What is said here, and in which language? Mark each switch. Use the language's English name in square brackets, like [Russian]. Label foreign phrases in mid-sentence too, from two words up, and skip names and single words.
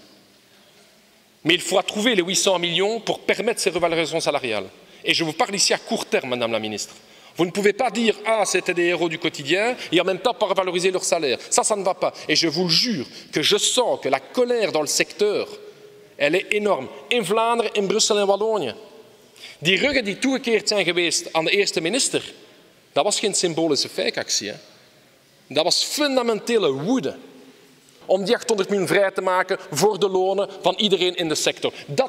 [French] Mais il faudra trouver les 800 millions pour permettre ces revalorisations salariales. Et je vous parle ici à court terme, Madame la Ministre. Vous ne pouvez pas dire « c'était des héros du quotidien » et en même temps pas revaloriser leur salaire. Ça ne va pas. Et je vous le jure que je sens que la colère dans le secteur, elle est énorme. [Dutch] In Vlaanderen, in Brussel en Wallonië. Die ruggen die toegekeerd zijn geweest aan de eerste minister, dat was geen symbolische fake-actie. Dat was fundamentele woede om die 800 miljoen vrij te maken voor de lonen van iedereen in de sector.